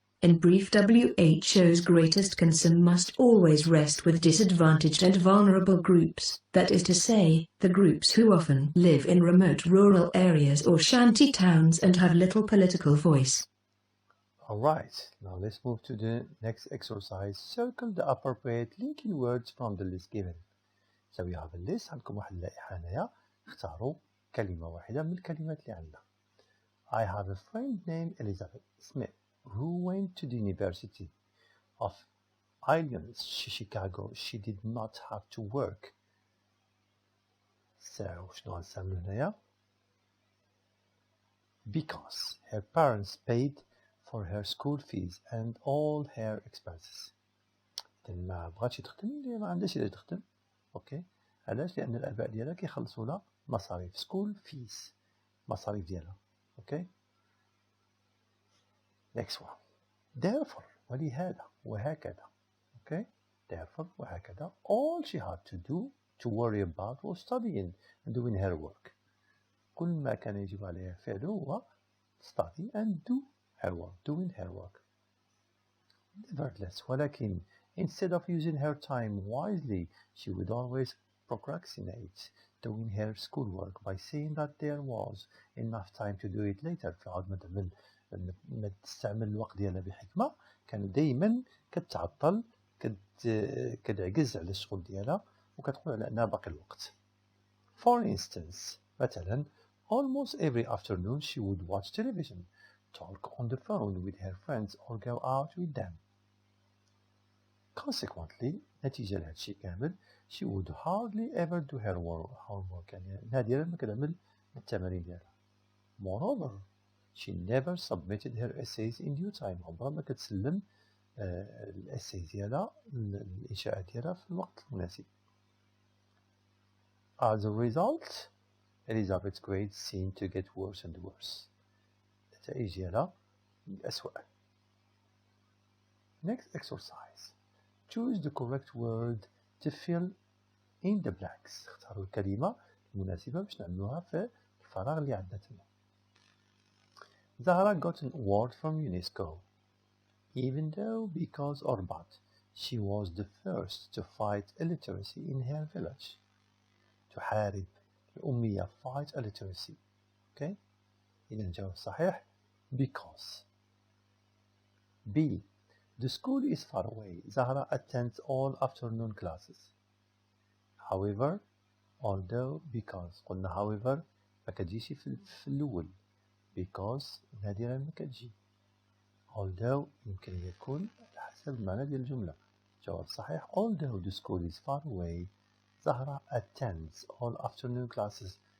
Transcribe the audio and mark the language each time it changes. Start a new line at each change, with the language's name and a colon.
English: In brief, WHO's greatest concern must always rest with disadvantaged and vulnerable groups, that is to say, the groups who often live in remote rural areas or shanty towns and have little political voice. Alright, now let's move to the next exercise. Circle the appropriate linking words from the list given. So we have a list.
Arabic: عندكم واحد اللائحة هنايا. اختاروا كلمة واحدة من الكلمات اللي عندنا.
English: I have a friend named Elizabeth Smith who went to the University of Islands, Chicago, she did not have to work. So
Arabic: شنو غنستعملو هنايا؟
English: Because her parents paid for her school fees and all her expenses.
Arabic: إذا ما بغاتش تخدم ما عندهاش إلا تخدم. أوكي. علاش؟ لأن الآباء ديالها كيخلصوا لها مصاريف
English: school fees.
Arabic: مصاريف ديالها. أوكي.
English: Next one.
Arabic: Therefore ولهذا وهكذا.
English: Okay. Therefore وهكذا all she had to do to worry about was studying and doing her work.
Arabic: كل ما كان يجب عليها فعله هو
English: study and do her work, doing her work. Nevertheless, ولكن instead of using her time wisely, she would always procrastinate doing her schoolwork by saying that there was enough time to do it later.
Arabic: فعاد ما تستعمل الوقت ديالها بحكمة، كانت دايما كتعطل، كتعجز على الشغل ديالها وكتقول على أنها باقي الوقت.
English: For instance, مثلا almost every afternoon she would watch television, talk on the phone with her friends or go out with them. Consequently,
Arabic: نتيجة لهذا الشيء كامل,
English: she would hardly ever do her homework.
Arabic: يعني نادرا ما كتعمل التمارين ديالها.
English: Moreover, she never submitted her essays in due time.
Arabic: عمرها ما كتسلم الessays ديالها، الإنشاءات ديالها في الوقت المناسب.
English: As a result, Elizabeth's grades seemed to get worse and worse.
Arabic: النتائج ديالها أسوأ.
English: Next exercise. Choose the correct word to fill in the blanks.
Arabic: اختاروا الكلمة المناسبة باش نعملوها في الفراغ اللي عندنا تما.
English: Zahra got an award from UNESCO, even though, because or but, she was the first to fight illiteracy in her village.
Arabic: تحارب الأمية,
English: fight illiteracy. Okay?
Arabic: إذا الجواب الصحيح because.
English: B. The school is far away. Zahra attends all afternoon classes. However, although, because.
Arabic: قلنا however ما كتجيش في الأول. Because نادرا ما كتجي. Although يمكن يكون على حسب المعنى ديال الجملة. الجواب صحيح.
English: Although the school is far away, Zahra attends all afternoon classes.